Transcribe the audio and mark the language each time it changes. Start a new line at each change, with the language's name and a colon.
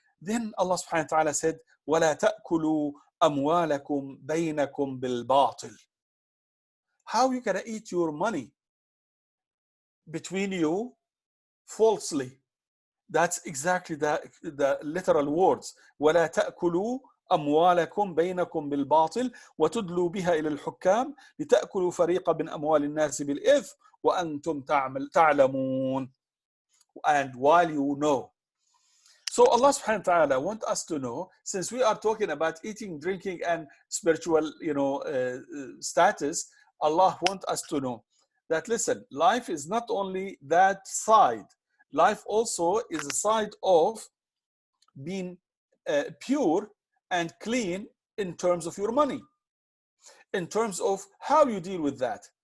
English: Then Allah subhanahu wa ta'ala said,
Arabic: وَلَا تَأْكُلُوا أَمْوَالَكُمْ بَيْنَكُمْ بِالْبَاطِلِ.
English: How you gonna eat your money between you falsely? That's exactly the literal words.
Arabic: وَلَا تَأْكُلُوا أموالكم بينكم بالباطل وتدلوا بها إلى الحكام لتأكلوا فريقا من أموال الناس بالإثم وأنتم تعلمون.
English: And while you know. So Allah subhanahu wa ta'ala wants us to know, since we are talking about eating, drinking, and spiritual, status, Allah wants us to know that, listen, life is not only that side. Life also is a side of being pure and clean in terms of your money, in terms of how you deal with that.